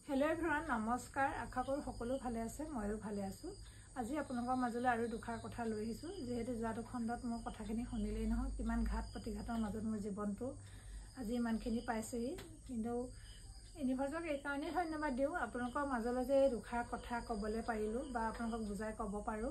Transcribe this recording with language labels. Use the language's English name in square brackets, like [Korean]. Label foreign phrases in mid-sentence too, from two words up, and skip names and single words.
[English] hello everyone [Assamese] নমস্কাৰ আশা কৰোঁ সকলো ভালে আছে ময়ো ভালে আছোঁ। আজি আপোনালোকৰ মাজলৈ আৰু দুখাৰ কথা লৈ আহিছো যেহেতু যোৱাটো খণ্ডত মোৰ কথাখিনি শুনিলেই নহয় কিমান ঘাট প্ৰতিঘাতৰ মাজত মোৰ জীৱনটো আজি ইমানখিনি পাইছেহি। কিন্তু ইউনিভাৰ্ছক এই কাৰণেই ধন্যবাদ দিওঁ আপোনালোকৰ মাজলৈ যে দুখাৰ কথা ক'বলৈ পাৰিলোঁ বা আপোনালোকক বুজাই ক'ব পাৰোঁ।